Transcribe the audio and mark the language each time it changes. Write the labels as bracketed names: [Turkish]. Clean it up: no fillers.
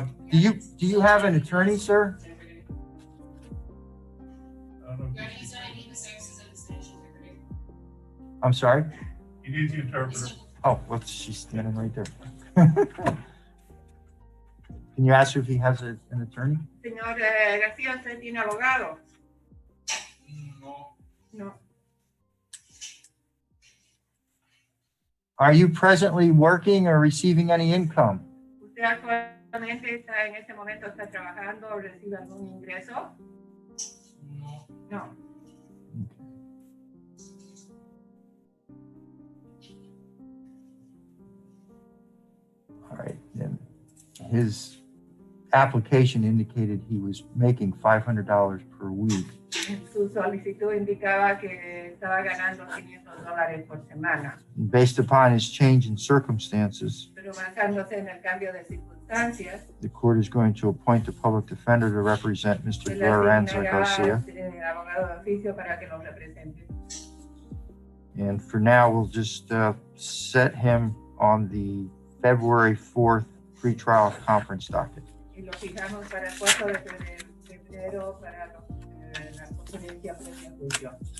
[English] Do you have an attorney, sir? He's not needing the services of the statute interpreter. I'm sorry. He needs the interpreter. Oh, well, she's standing right there. Can you ask if he has an attorney? [Spanish] Señor García, ¿usted tiene abogado? No. [English] No. Are you presently working or receiving any income? [Spanish] ¿Usted actualmente está en este momento está trabajando o recibe algún ingreso? No. [English] No. All right, then his application indicated he was making $500 per week. [Spanish] En su solicitud indicaba que estaba ganando $500 por semana, [English] Based upon his change in circumstances, [Spanish] pero basándose en el cambio de circunstancias, [English] the court is going to appoint a public defender to represent Mr. [Spanish] se le [English] Lorenzo [Spanish] asignará [English] Garcia. [Spanish] abogado de oficio para que lo represente. [English] And for now, we'll just set him on the February 4th pretrial conference docket. [Spanish] Y lo fijamos para el 4 de febrero para la conferencia previa a juicio.